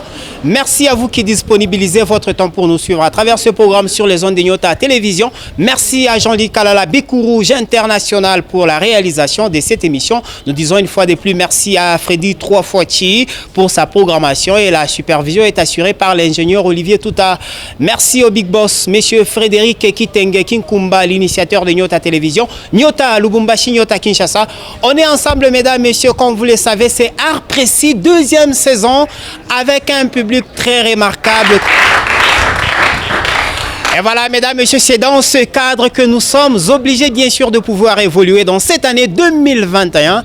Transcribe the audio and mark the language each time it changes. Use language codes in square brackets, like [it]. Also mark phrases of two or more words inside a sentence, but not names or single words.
[fr] Merci à vous qui disponibilisez votre temps pour nous suivre à travers ce programme sur les ondes de Nyota Télévision. Merci à Jean-Luc Kalala Bikourouge International pour la réalisation de cette émission. Nous disons une fois de plus merci à Freddy Troifoiti pour sa programmation et la supervision est assurée par l'ingénieur Olivier Touta. Merci au Big Boss, monsieur Frédéric Kitenge Kinkumba, l'initiateur de Nyota Télévision. Nyota Lubumbashi, Nyota Kinshasa. On est ensemble, mesdames, messieurs, comme vous le savez, c'est Art Précis, deuxième saison, avec un public très remarquable. Et voilà, mesdames, messieurs, c'est dans ce cadre que nous sommes obligés, bien sûr, de pouvoir évoluer dans cette année 2021.